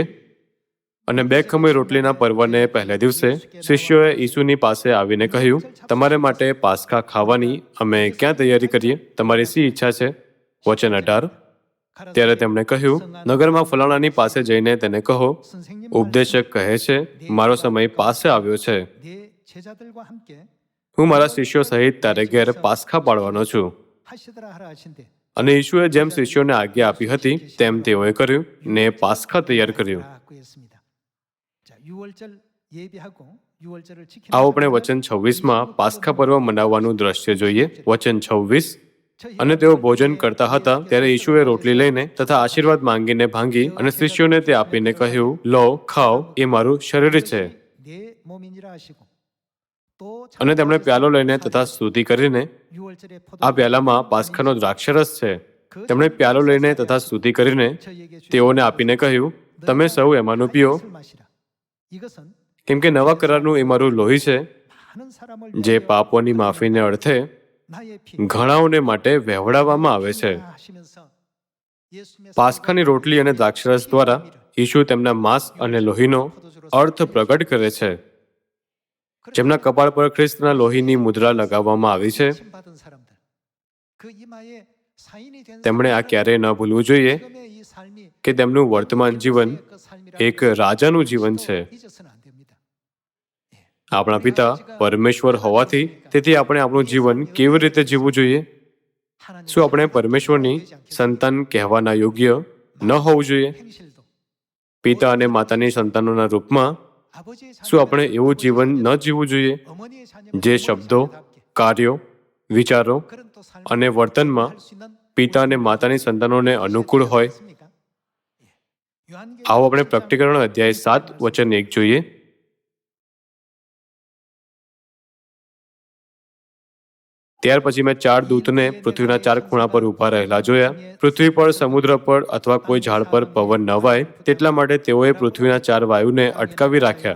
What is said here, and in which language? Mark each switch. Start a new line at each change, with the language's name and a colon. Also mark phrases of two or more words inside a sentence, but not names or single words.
Gujarati: અને બે ખમી રોટલીના પર્વને પહેલા દિવસે શિષ્યોએ ઈસુની પાસે આવીને કહ્યું, તમારે માટે પાસ્ખા ખાવાની અમે ક્યાં તૈયારી કરીએ? તમારી શી ઈચ્છા છે? વચન 18. ત્યારે તેમણે કહ્યું, નગરમાં ફલાણાની પાસે જઈને તેને કહો,
Korean: 선생님
Gujarati: ઉપદેશક કહે છે, મારો સમય પાસે આવ્યો છે.
Korean: 내 제자들과 함께
Gujarati: હું મારા શિષ્યો સહિત તારે ઘેર પાસ્ખા પાડવાનો છું.
Korean: 하시더라 하라 하신대.
Gujarati: અને ઈશુએ જેમ શિષ્યોને આજ્ઞા આપી હતી તેમ તેઓએ કર્યું ને પાસ્ખા તૈયાર કર્યું.
Korean: 구했습니다. 자, 6월절 예비하고 6월절을 지키는
Gujarati: આવો આપણે વચન 26માં પાસ્ખા પર્વ મનાવવાનું દ્રશ્ય જોઈએ. વચન 26. અને તેઓ ભોજન કરતા હતા ત્યારે ઈશુએ રોટલી લઈને તથા આશીર્વાદ માંગીને ભાંગી અને શિષ્યોને તે આપીને કહ્યું, લો, ખાઓ, એ મારું શરીર છે.
Korean: 내 몸이니라 하시고 또
Gujarati: અને તેમણે પ્યાલો લઈને તથા સ્તુતિ કરીને,
Korean: 6월절에
Gujarati: આ પ્યાલામાં પાસ્ખાનો દ્રાક્ષરસ છે. તેમણે પ્યાલો લઈને તથા સ્તુતિ કરીને
Korean: 저희에게 주신
Gujarati: તેઓને આપીને કહ્યું, તમે સૌ એમાંનું પીઓ,
Korean: 술 마시라. 이것은
Gujarati: કેમ કે નવા કરારનું એ મારું લોહી છે,
Korean: 많은 사람을
Gujarati: જે પાપોની માફીને અર્થે
Korean: 나의 피
Gujarati: ઘણાઓને માટે વહેવડાવવામાં આવે છે.
Korean: 하시면서 예수님의
Gujarati: પાસ્ખાની રોટલી અને દ્રાક્ષરસ દ્વારા ઈશુ તેમના માંસ અને લોહીનો અર્થ પ્રગટ કરે છે. જેમના કપાળ પર ખ્રિસ્તના લોહીની મુદ્રા લગાવવામાં આવી છે,
Korean: 받은 사람들 그 이마에 사인이 된
Gujarati: તેમણે આ ક્યારેય ન ભૂલવું જોઈએ
Korean: 지금의 이 삶이
Gujarati: કે તેમનું વર્તમાન જીવન
Korean: 그 삶이라
Gujarati: એક રાજાનું જીવન છે.
Korean: 잊어서는 안 됩니다.
Gujarati: આપણા પિતા પરમેશ્વર હોવાથી તેથી આપણે આપણું જીવન કેવી રીતે જીવવું જોઈએ?
Korean: 하나님
Gujarati: શું આપણે પરમેશ્વરની સંતાન કહેવાના યોગ્ય ન હોવું જોઈએ?
Korean: 행실도
Gujarati: પિતા અને માતાની સંતાનોના રૂપમાં
Korean: 아버지의
Gujarati: શું આપણે એવું જીવન ન જીવવું જોઈએ
Korean: 어머니의 자녀
Gujarati: જે શબ્દો, કાર્યો, વિચારો
Korean: 그런 또 삶을
Gujarati: અને વર્તનમાં
Korean: 할수 있는
Gujarati: પિતા અને માતાની સંતાનોને અનુકૂળ હોય?
Korean: 있습니까? 요한계시록
Gujarati: આવો આપણે પ્રકટીકરણ અધ્યાય 7 વચન 1 જોઈએ. ત્યાર પછી મેં 4 દૂતને પૃથ્વીના 4 ખૂણા પર ઊભા રહેલા જોયા. પૃથ્વી પર, સમુદ્ર પર અથવા કોઈ ઝાડ પર પવન ન વાય તેટલા માટે તેઓએ પૃથ્વીના 4 વાયુને અટકાવી રાખ્યા.